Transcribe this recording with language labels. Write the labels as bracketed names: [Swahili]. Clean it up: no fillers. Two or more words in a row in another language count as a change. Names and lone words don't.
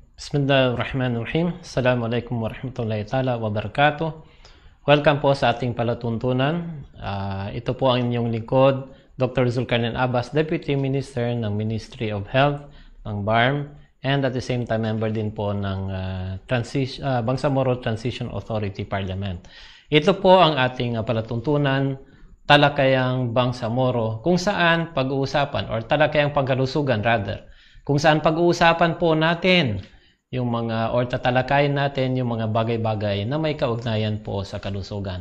[Arabic] بسم الله الرحمن الرحيم. السلام عليكم ورحمة الله تعالى وبركاته. [Filipino] Welcome po sa ating palatuntunan. Ito po ang inyong lingkod, Dr. Zulkarnain Abbas, Deputy Minister ng Ministry of Health ng BARM, [English] and at the same time member [Filipino] din po ng Bangsamoro Transition Authority Parliament. Ito po ang ating palatuntunan, Talakayang Bangsamoro, kung saan pag-uusapan, or Talakayang Pangkalusugan rather, kung saan pag-uusapan po natin yung mga, or tatalakayin natin yung mga bagay-bagay na may kaugnayan po sa kalusugan.